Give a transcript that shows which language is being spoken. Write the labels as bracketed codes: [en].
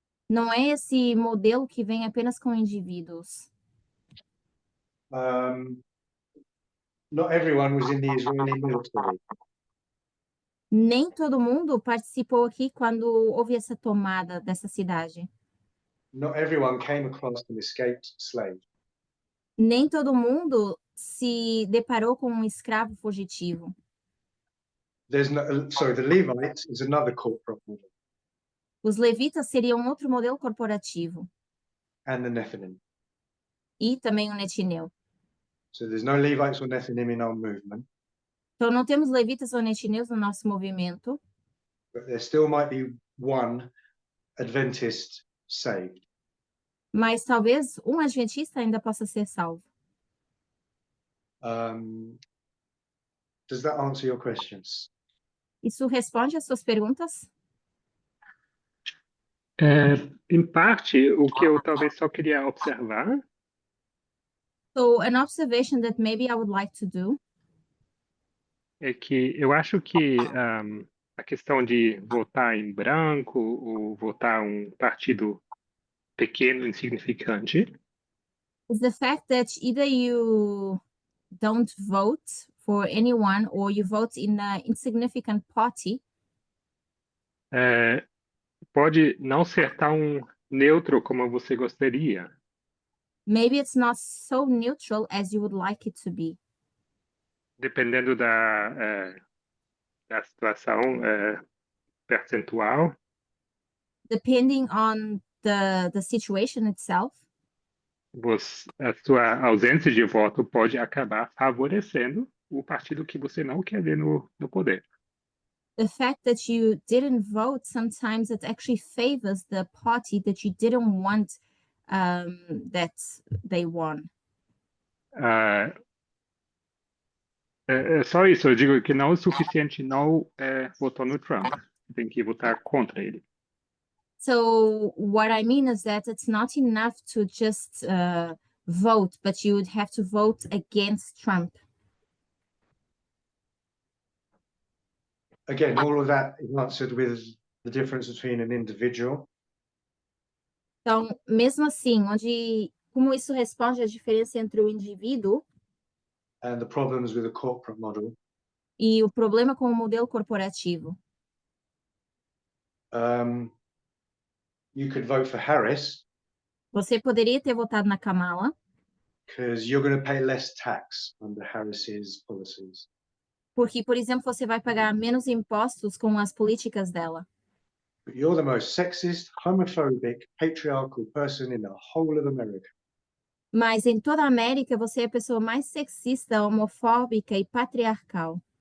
[pt] Não é esse modelo que vem apenas com indivíduos. [en] Not everyone was in the Israeli military. [pt] Nem todo mundo participou aqui quando houve essa tomada dessa cidade. [en] Not everyone came across an escaped slave. [pt] Nem todo mundo se deparou com um escravo fugitivo? [en] There's no, sorry, the Levites is another corporate model, [pt] Os levitas seriam outro modelo corporativo [en] and the Nephilim. [pt] e também o netineu. [en] So there's no Levites or Nephilim in our movement, [pt] Então, não temos levitas ou netineus no nosso movimento, [en] but there still might be one Adventist saved. [pt] mas talvez um adventista ainda possa ser salvo. [en] Does that answer your questions? [pt] Isso responde às suas perguntas? Em parte, o que eu talvez só queria observar [en] So, an observation that maybe I would like to do [pt] é que eu acho que a questão de votar em branco ou votar um partido pequeno, insignificante, [en] is the fact that either you don't vote for anyone or you vote in an insignificant party [pt] pode não ser tão neutro como você gostaria. [en] maybe it's not so neutral as you would like it to be. [pt] Dependendo da situação percentual, [en] Depending on the situation itself, [pt] a sua ausência de voto pode acabar favorecendo o partido que você não quer ver no poder. [en] the fact that you didn't vote, sometimes it actually favors the party that you didn't want that they won. [pt] É só isso, eu digo que não é o suficiente não votar no Trump, tem que votar contra ele. [en] So what I mean is that it's not enough to just vote, but you would have to vote against Trump. Again, all of that is answered with the difference between an individual [pt] Então, mesmo assim, como isso responde à diferença entre o indivíduo [en] and the problems with a corporate model. [pt] e o problema com o modelo corporativo. [en] You could vote for Harris [pt] Você poderia ter votado na Kamala, [en] because you're going to pay less tax under Harris's policies. [pt] porque, por exemplo, você vai pagar menos impostos com as políticas dela. [en] But you're the most sexist, homophobic, patriarchal person in the whole of America. [pt] Mas em toda a América, você é a pessoa mais sexista, homofóbica e patriarcal.